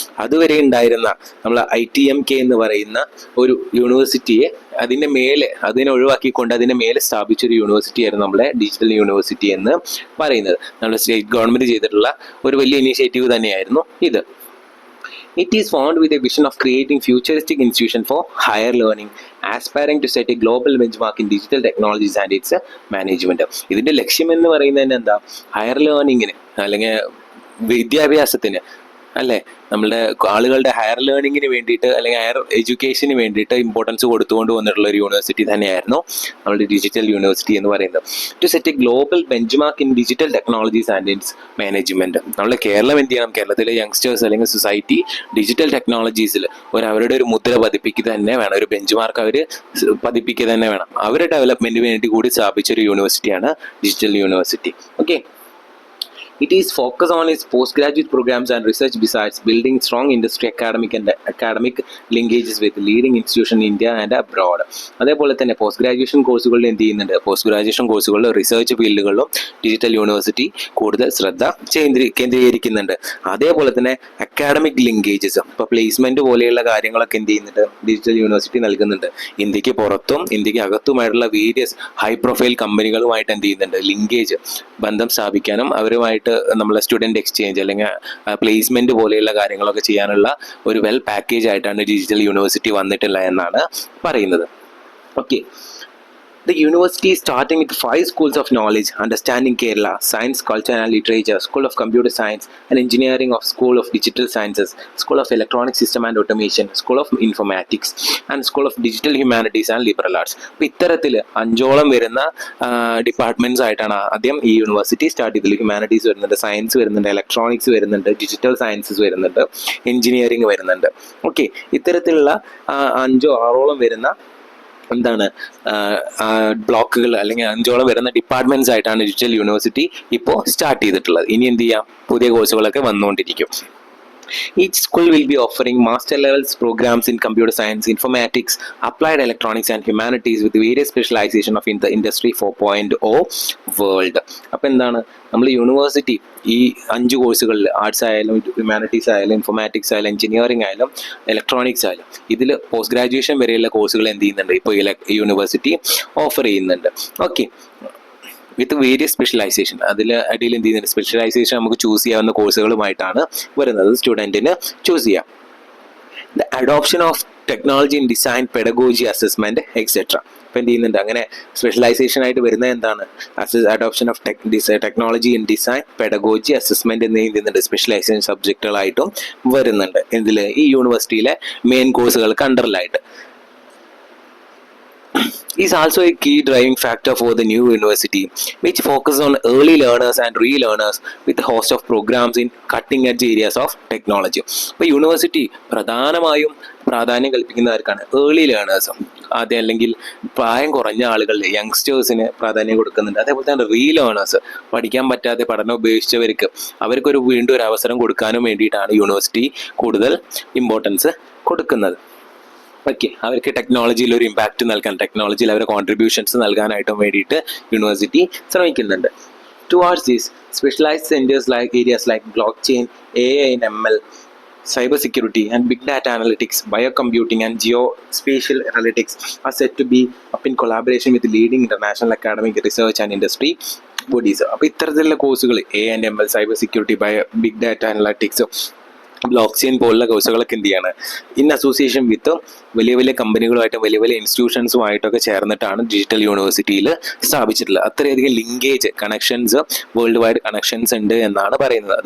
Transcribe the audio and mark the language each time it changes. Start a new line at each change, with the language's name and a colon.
Malayalam: അതുവരെ ഉണ്ടായിരുന്ന നമ്മൾ ITMK എന്ന് പറയുന്ന ഒരു യൂണിവേഴ്സിറ്റിയെ അതിനെ ഒഴിവാക്കിക്കൊണ്ട് അതിനെ മേലെ സ്ഥാപിച്ചൊരു യൂണിവേഴ്സിറ്റി ആയിരുന്നു നമ്മളെ ഡിജിറ്റൽ യൂണിവേഴ്സിറ്റി എന്ന് പറയുന്നത്. നമ്മുടെ സ്റ്റേറ്റ് ഗവൺമെന്റ് ചെയ്തിട്ടുള്ള ഒരു വലിയ ഇനീഷ്യേറ്റീവ് തന്നെയായിരുന്നു ഇത്.
English: It is formed with a vision of creating futuristic institution for higher learning, aspiring to set a global benchmark in digital technologies and its management.
Malayalam: ഇതിന്റെ ലക്ഷ്യം എന്ന് പറയുന്നത് എന്താ, ഹയർ ലേണിങ്ങിന് അല്ലെങ്കിൽ വിദ്യാഭ്യാസത്തിന്, അല്ലേ, നമ്മളുടെ ആളുകളുടെ ഹയർ ലേണിങ്ങിന് വേണ്ടിയിട്ട് അല്ലെങ്കിൽ ഹയർ എഡ്യൂക്കേഷന് വേണ്ടിയിട്ട് ഇമ്പോർട്ടൻസ് കൊടുത്തുകൊണ്ട് വന്നിട്ടുള്ള ഒരു യൂണിവേഴ്സിറ്റി തന്നെയായിരുന്നു നമ്മുടെ ഡിജിറ്റൽ യൂണിവേഴ്സിറ്റി എന്ന് പറയുന്നത്.
English: To set a global benchmark in digital technologies and its management.
Malayalam: നമ്മുടെ കേരളം എന്ത് ചെയ്യണം, കേരളത്തിലെ യങ്സ്റ്റേഴ്സ് അല്ലെങ്കിൽ സൊസൈറ്റി ഡിജിറ്റൽ ടെക്നോളജീസിൽ അവരുടെ ഒരു മുദ്ര പതിപ്പിക്കുക തന്നെ വേണം, ഒരു ബെഞ്ച് മാർക്ക് അവർ പതിപ്പിക്കുക തന്നെ വേണം. അവരുടെ ഡെവലപ്മെന്റിന് വേണ്ടി കൂടി സ്ഥാപിച്ചൊരു യൂണിവേഴ്സിറ്റിയാണ് digital university.
English: Okay, it is focused on its postgraduate programs and research besides building strong industry academic linkages with leading institutions in India and abroad.
Malayalam: അതേപോലെ തന്നെ പോസ്റ്റ് ഗ്രാജുവേഷൻ കോഴ്സുകളിൽ എന്ത് ചെയ്യുന്നുണ്ട്, പോസ്റ്റ് ഗ്രാജുവേഷൻ കോഴ്സുകളിൽ റിസർച്ച് ഫീൽഡുകളിലും ഡിജിറ്റൽ യൂണിവേഴ്സിറ്റി കൂടുതൽ ശ്രദ്ധ കേന്ദ്രീകരിക്കുന്നുണ്ട്. അതേപോലെ തന്നെ അക്കാഡമിക് ലിങ്കേജസ്, ഇപ്പോൾ പ്ലേസ്മെന്റ് പോലെയുള്ള കാര്യങ്ങളൊക്കെ എന്ത് ചെയ്യുന്നുണ്ട്, ഡിജിറ്റൽ യൂണിവേഴ്സിറ്റി നൽകുന്നുണ്ട്. ഇന്ത്യക്ക് പുറത്തും ഇന്ത്യക്ക് അകത്തുമായിട്ടുള്ള വേരിയസ് ഹൈ പ്രൊഫൈൽ കമ്പനികളുമായിട്ട് എന്ത് ചെയ്യുന്നുണ്ട്, ലിങ്കേജ് ബന്ധം സ്ഥാപിക്കാനും അവരുമായിട്ട് നമ്മളെ സ്റ്റുഡൻറ് എക്സ്ചേഞ്ച് അല്ലെങ്കിൽ പ്ലേസ്മെന്റ് പോലെയുള്ള കാര്യങ്ങളൊക്കെ ചെയ്യാനുള്ള ഒരു വെൽ പാക്കേജ് ആയിട്ടാണ് ഡിജിറ്റൽ യൂണിവേഴ്സിറ്റി വന്നിട്ടുള്ളത് എന്നാണ് പറയുന്നത്.
English: Okay, the university is starting with 5 schools of knowledge: Understanding Kerala, Science, Culture and Literature, School of Computer Science and Engineering, of School of Digital Sciences, School of Electronic System and Automation, School of Informatics and School of Digital Humanities and Liberal Arts.
Malayalam: അപ്പോൾ ഇത്തരത്തിൽ 5ഓളം വരുന്ന departments ആയിട്ടാണ് ആദ്യം ഈ university start ചെയ്തത്. Humanities വരുന്നുണ്ട്, science വരുന്നുണ്ട്, electronics വരുന്നുണ്ട്, ഡിജിറ്റൽ സയൻസസ് വരുന്നുണ്ട്, എഞ്ചിനീയറിംഗ് വരുന്നുണ്ട്. ഓക്കെ, ഇത്തരത്തിലുള്ള 5-6ഓളം വരുന്ന എന്താണ് ബ്ലോക്കുകൾ അല്ലെങ്കിൽ 5ഓളം വരുന്ന ഡിപ്പാർട്ട്മെന്റ്സ് ആയിട്ടാണ് ഡിജിറ്റൽ യൂണിവേഴ്സിറ്റി ഇപ്പോൾ സ്റ്റാർട്ട് ചെയ്തിട്ടുള്ളത്. ഇനി എന്ത് ചെയ്യാം, പുതിയ കോഴ്സുകളൊക്കെ വന്നുകൊണ്ടിരിക്കും.
English: Each school will be offering master levels programs in computer science, informatics, applied electronics and humanities with various specialization of the industry 4.0 world.
Malayalam: അപ്പോൾ എന്താണ്, നമ്മൾ യൂണിവേഴ്സിറ്റി ഈ 5 കോഴ്സുകളിൽ ആർട്സ് ആയാലും ഹ്യൂമാനിറ്റീസ് ആയാലും ഇൻഫോർമാറ്റിക്സ് ആയാലും എഞ്ചിനീയറിംഗ് ആയാലും ഇലക്ട്രോണിക്സ് ആയാലും ഇതിൽ പോസ്റ്റ് ഗ്രാജുവേഷൻ വരെയുള്ള കോഴ്സുകൾ എന്ത് ചെയ്യുന്നുണ്ട്, ഇപ്പോൾ യൂണിവേഴ്സിറ്റി ഓഫർ ചെയ്യുന്നുണ്ട്. ഓക്കെ,
English: with various specialization,
Malayalam: അതിൽ അടിയിൽ എന്ത് ചെയ്യുന്നുണ്ട്, സ്പെഷ്യലൈസേഷൻ നമുക്ക് ചൂസ് ചെയ്യാവുന്ന കോഴ്സുകളുമായിട്ടാണ് വരുന്നത്, സ്റ്റുഡൻറ്റിന് ചൂസ് ചെയ്യാം.
English: The adoption of technology in design, pedagogy, assessment etcetera.
Malayalam: ഇപ്പം എന്ത് ചെയ്യുന്നുണ്ട്, അങ്ങനെ സ്പെഷ്യലൈസേഷൻ ആയിട്ട് വരുന്നത് എന്താണ്,
English: adoption of technology in design, pedagogy, assessment
Malayalam: എന്ന് ചെയ്യുന്നുണ്ട് സ്പെഷ്യലൈസേഷൻ സബ്ജക്റ്റുകളായിട്ടും വരുന്നുണ്ട്. ഇതിൽ ഈ യൂണിവേഴ്സിറ്റിയിലെ മെയിൻ കോഴ്സുകൾക്ക് അണ്ടറിലായിട്ട്.
English: is also a key driving factor for the new university, which focuses on early learners and relearners with a host of programs in cutting-edge areas of technology.
Malayalam: അപ്പോൾ university പ്രധാനമായും പ്രാധാന്യം കൽപ്പിക്കുന്നവർക്കാണ് ഏർലി ലേണേഴ്സും, ആദ്യം അല്ലെങ്കിൽ പ്രായം കുറഞ്ഞ ആളുകളിൽ യങ്സ്റ്റേഴ്സിന് പ്രാധാന്യം കൊടുക്കുന്നുണ്ട്. അതേപോലെ തന്നെ റീലേണേഴ്സ്, പഠിക്കാൻ പറ്റാതെ പഠനം ഉപേക്ഷിച്ചവർക്ക് അവർക്കൊരു വീണ്ടും ഒരു അവസരം കൊടുക്കാനും വേണ്ടിയിട്ടാണ് യൂണിവേഴ്സിറ്റി കൂടുതൽ ഇമ്പോർട്ടൻസ് കൊടുക്കുന്നത്. ഓക്കെ, അവർക്ക് ടെക്നോളജിയിൽ ഒരു ഇമ്പാക്റ്റ് നൽകാൻ, ടെക്നോളജിയിൽ അവരുടെ കോൺട്രിബ്യൂഷൻസ് നൽകാനായിട്ടും വേണ്ടിയിട്ട് യൂണിവേഴ്സിറ്റി ശ്രമിക്കുന്നുണ്ട്.
English: Towards these specialized centres like areas like blockchain, AI and ML, cyber security and big data analytics, biocomputing and geospatial analytics are set to be up in collaboration with leading international academic research and industry bodies.
Malayalam: അപ്പോൾ ഇത്തരത്തിലുള്ള കോഴ്സുകൾ AI and ML, cyber security, big data analytics, block chain പോലുള്ള കോഴ്സുകളൊക്കെ എന്ത് ചെയ്യാണ്,
English: in association with
Malayalam: വലിയ വലിയ കമ്പനികളുമായിട്ടും വലിയ വലിയ ഇൻസ്റ്റിറ്റ്യൂഷൻസുമായിട്ടൊക്കെ ചേർന്നിട്ടാണ് ഡിജിറ്റൽ യൂണിവേഴ്സിറ്റിയിൽ സ്ഥാപിച്ചിട്ടുള്ളത്. അത്രയധികം linkage connections, world wide connections ഉണ്ട് എന്നാണ് പറയുന്നത്.